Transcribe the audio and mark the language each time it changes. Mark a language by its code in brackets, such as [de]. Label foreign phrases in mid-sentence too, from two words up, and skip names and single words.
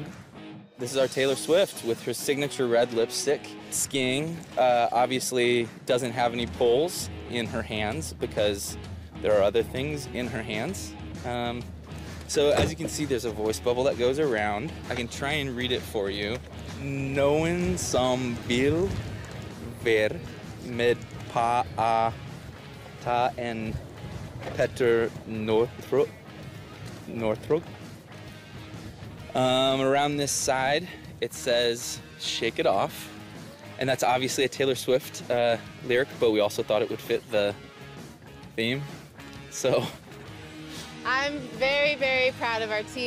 [en] This is our Taylor Swift with her signature red lipstick. Skiing obviously doesn't have any poles in her hands because there are other things in her hands. So as you can see, there's a voice bubble that goes around. I can try and read it for you. [no] Noen som vil ver med pa a ta en Petter Northug. [en] Around this side, it says "Shake It Off," and that's obviously a Taylor Swift lyric, but we also thought it would fit the theme. So I'm very, very proud of our team.